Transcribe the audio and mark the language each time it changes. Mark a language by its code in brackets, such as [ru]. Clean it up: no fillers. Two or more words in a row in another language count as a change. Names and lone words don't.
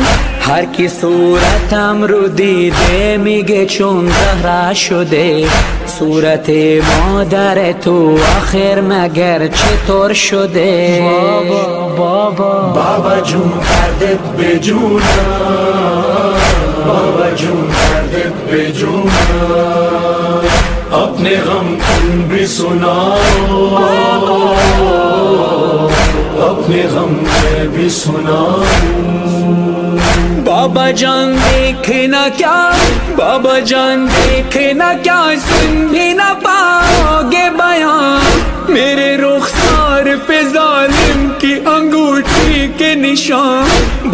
[fa] هر کی صورتم رو دیده میگه چون زهره شده، صورت مادر تو آخر مگر چطور شده؟ بابا جون دردت به جونم، بابا جون دردت به جونم، [ur] اپنے غم تم بھی سناؤ، اپنے غم میں بھی سناؤ. بابا جان دیکھنا کیا، بابا جان دیکھنا کیا، سن بھی نہ پاؤ گے بیان، میرے رخسار پہ ظالم کی انگوٹھی کے نشان.